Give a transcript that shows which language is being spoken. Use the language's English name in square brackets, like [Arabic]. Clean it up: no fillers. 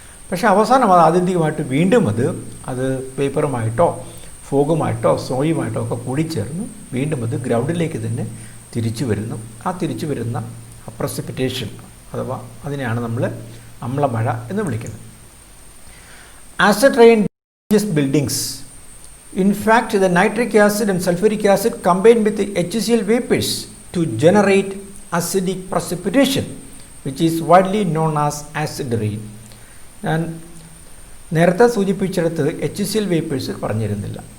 [Malayalam] പക്ഷേ അവസാനം അത് ആത്യന്തികമായിട്ട് വീണ്ടും അത് പേപ്പറുമായിട്ടോ ഫോഗുമായിട്ടോ സോയുമായിട്ടോ ഒക്കെ കൂടിച്ചേർന്ന് വീണ്ടും അത് ഗ്രൗണ്ടിലേക്ക് തന്നെ തിരിച്ചു വരുന്നു. ആ തിരിച്ചു വരുന്ന പ്രസിപ്പിറ്റേഷൻ അഥവാ അതിനെയാണ് നമ്മൾ അമ്ലമഴ എന്ന് വിളിക്കുന്നത്. [English] Acid rain damages buildings. In fact, the nitric acid and sulfuric acid combine with the HCl vapors to generate acidic precipitation, which is widely known as acid rain. [Malayalam] ഞാൻ നേരത്തെ സൂചിപ്പിച്ചെടുത്ത് HCl വേപ്പേഴ്സ് പറഞ്ഞിരുന്നില്ല.